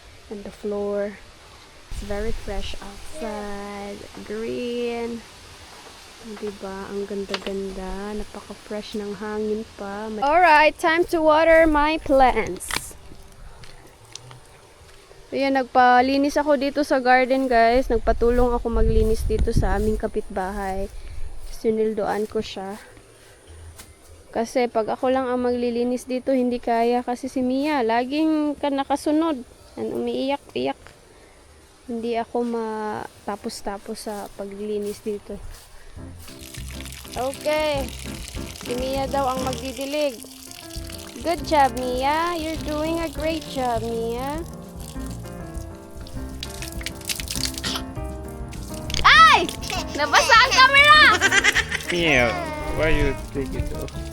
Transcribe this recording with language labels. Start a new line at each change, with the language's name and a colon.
English: And the floor. It's very fresh outside. Green. Diba?
Filipino: Ang ganda-ganda. Napaka-fresh ng hangin pa.
English: Alright, time to water my plants.
Filipino: Ayan, nagpalinis ako dito sa garden, guys. Nagpatulong ako maglinis dito sa aming kapitbahay. Sinildoan ko siya. Kasi pag ako lang ang maglilinis dito, hindi kaya. Kasi si Mia, laging nakasunod. And umiiyak-iyak. Hindi ako matapos-tapos sa paglilinis dito. Okay. Si Mia daw ang magdidilig.
English: Good job, Mia. You're doing a great job, Mia.
Filipino: Ay! Nabasa ang camera!
English: Mia, why you take it off?